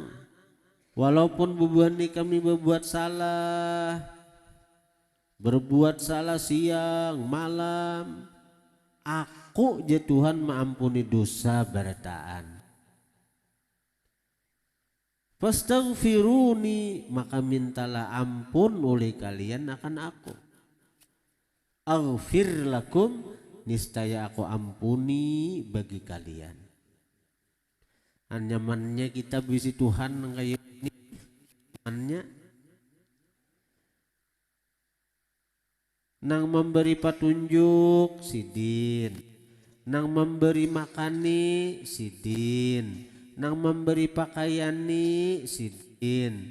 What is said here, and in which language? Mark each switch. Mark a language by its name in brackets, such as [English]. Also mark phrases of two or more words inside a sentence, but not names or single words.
[Banjar] Walaupun bubuhan ini kami berbuat salah, berbuat salah siang, malam, aku ya Tuhan mengampuni dosa berataan. [Indonesian] Fastaghfiruni, maka mintalah ampun oleh kalian akan aku. [Arabic] أغفر لكم, [Indonesian] niscaya aku ampuni bagi kalian. [Banjar] Anyamannya kita bisi Tuhan kayak ini, annya nang memberi petunjuk sidin, nang memberi makani sidin, nang memberi pakaiani sidin.